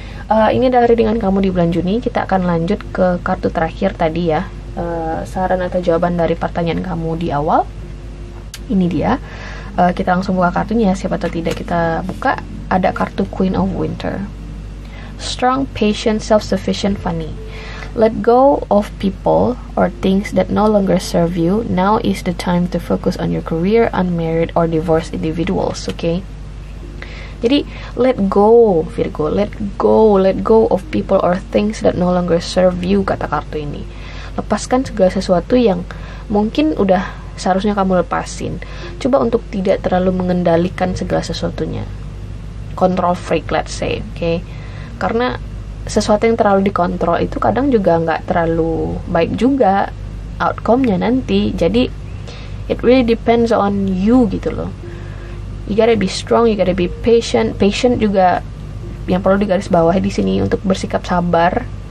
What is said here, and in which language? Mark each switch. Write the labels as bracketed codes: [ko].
[id] Ini adalah readingan kamu di bulan Juni. Kita akan lanjut ke kartu terakhir tadi ya, saran atau jawaban dari pertanyaan kamu di awal. Ini dia. Kita langsung buka kartunya. Siapa tahu tidak kita buka. Ada kartu Queen of Winter. [en] Strong, patient, self-sufficient, funny. Let go of people or things that no longer serve you. Now is the time to focus on your career, unmarried or divorced individuals. Okay. Jadi let go, Virgo. Let go of people or things that no longer serve you, [id] kata kartu ini. Lepaskan segala sesuatu yang mungkin udah seharusnya kamu lepasin. Coba untuk tidak terlalu mengendalikan segala sesuatunya. [en] Control freak, let's say, okay? [id] Karena sesuatu yang terlalu dikontrol itu kadang juga nggak terlalu baik juga outcome-nya nanti. [en] Jadi it really depends on you gitu loh. You gotta be strong, you gotta be patient. [id] Patient juga yang perlu digarisbawahi di sini untuk bersikap sabar.